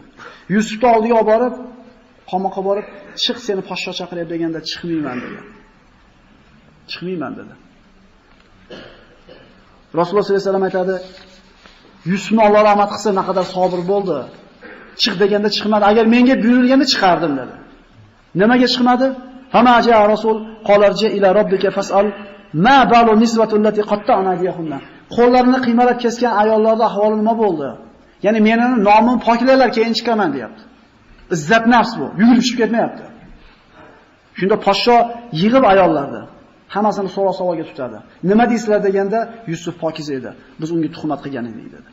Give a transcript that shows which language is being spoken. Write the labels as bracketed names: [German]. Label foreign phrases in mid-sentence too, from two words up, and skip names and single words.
[Uzbek] Yusufni oldiga olib borib, qamoqqa borib, chiq seni podshoh chaqiryapti deganda chiqmayman dedi. Chiqmayman dedi. Rasululloh [Arabic] صلى الله عليه وسلم [Uzbek] aytadi, Yusufni Alloh rahmat qilsa naqadar sabr bo'ldi. Chiq deganda chiqmadi. Agar menga buyurilganda chiqardim dedi. Nimaga chiqmadi? [Arabic] فلما جاءه الرسول قال ارجع إلى ربك فاسأله ما بال النسوة اللاتي قطعن أيديهن. [Uzbek] Qo'llarini qiymalab kesgan ayollarning ahvoli nima bo'ldi? Ya'ni meni nomim poklarlar keyin chiqaman deyapti. Izzat nafs bu. Yugurib chiqib ketmayapti. Shunda podshoh yig'ib ayollarni hammasini so'roq savolga tutadi. Nima deysizlar deganda Yusuf pokiza edi. Biz unga tuhmat qilgan edik dedi.